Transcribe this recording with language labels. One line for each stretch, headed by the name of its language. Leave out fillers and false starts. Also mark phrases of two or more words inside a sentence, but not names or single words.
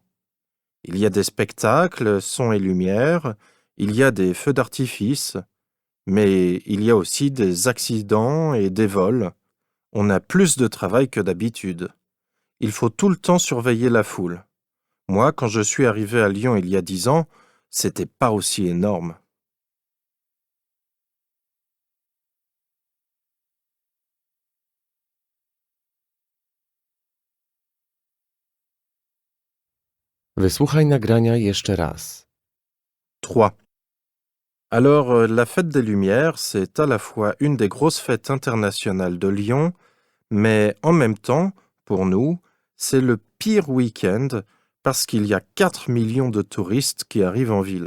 French: Il y a des spectacles, sons et lumière, il y a des feux d'artifice, mais il y a aussi des accidents et des vols. On a plus de travail que d'habitude. Il faut tout le temps surveiller la foule. Moi, quand je suis arrivé à Lyon il y a 10 ans, c'était pas aussi énorme.
Polish: Wysłuchaj nagrania jeszcze raz. 3.
French: Alors, la fête des Lumières, c'est à la fois une des grosses fêtes internationales de Lyon, mais en même temps, pour nous, c'est le pire week-end parce qu'il y a 4 millions de touristes qui arrivent en ville.